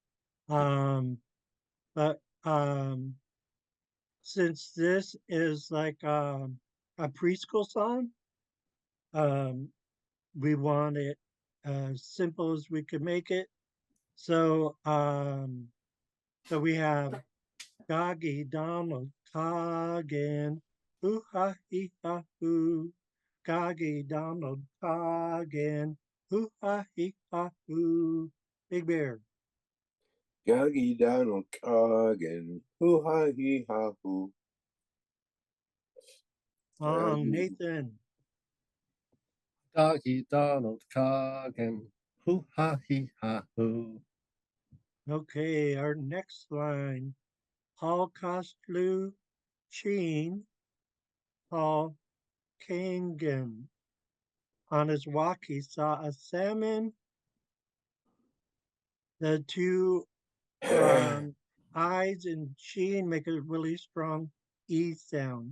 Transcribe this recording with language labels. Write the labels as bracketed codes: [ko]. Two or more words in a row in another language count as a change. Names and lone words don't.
[en] But since this is like a preschool song, um, we want it as simple as we could make it. So we have Doggy Donald Coggin, hoo ha hee ha hoo. Doggy Donald Coggin, hoo ha hee ha hoo. Big Bear. Gaggy Donald Coggin. Hoo ha hee ha hoo. Nathan. Doggy Donald Coggin. Hoo ha hee ha hoo. Okay, our next line. Paul Kostlu Cheen, Paul Kangen. On his walk, he saw a salmon. The two eyes in Cheen make a really strong E sound.